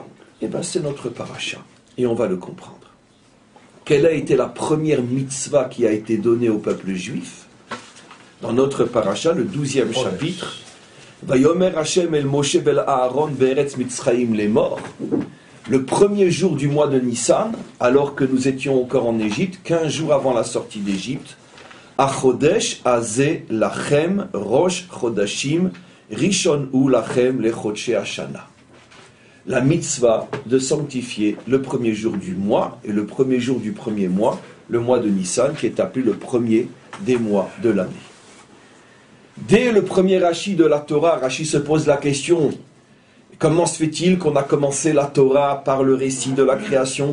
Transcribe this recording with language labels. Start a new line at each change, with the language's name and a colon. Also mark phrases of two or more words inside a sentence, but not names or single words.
French: Eh bien c'est notre paracha, et on va le comprendre. Quelle a été la première mitzvah qui a été donnée au peuple juif? Dans notre paracha, le 12e chapitre,
Hebrew: ויאמר השם אל משה ואל אהרן בארץ מצרים
French: les morts. Le premier jour du mois de Nissan, alors que nous étions encore en Égypte, 15 jours avant la sortie d'Égypte,
Hebrew: החודש הזה לכם ראש חודשים ראשון הוא לכם לחודשי השנה.
French: La mitzvah de sanctifier le premier jour du mois, et le premier jour du premier mois, le mois de Nissan, qui est appelé le premier des mois de l'année. Dès le premier Rashi de la Torah, Rashi se pose la question, comment se fait-il qu'on a commencé la Torah par le récit de la création?